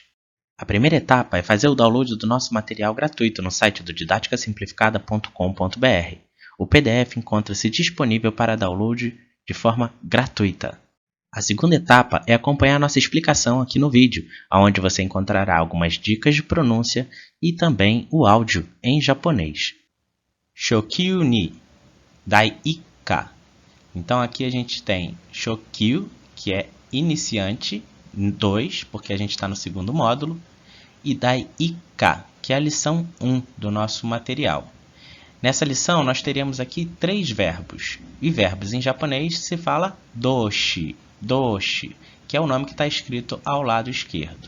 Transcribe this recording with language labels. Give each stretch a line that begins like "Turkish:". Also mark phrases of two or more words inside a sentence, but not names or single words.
Portuguese: A primeira etapa é fazer o download do nosso material gratuito no site do didaticasimplificada.com.br. O PDF encontra-se disponível para download de forma gratuita. A segunda etapa é acompanhar nossa explicação aqui no vídeo, onde você encontrará algumas dicas de pronúncia e também o áudio em japonês.
Japanese: 初級二第一課.
Portuguese: Então aqui a gente tem Shokyu, que é iniciante, 2, porque a gente está no segundo módulo, e Dai-ika, que é a lição 1 do nosso material. Nessa lição nós teremos aqui 3 verbos, e verbos em japonês se fala doshi, doshi, que é o nome que está escrito ao lado esquerdo.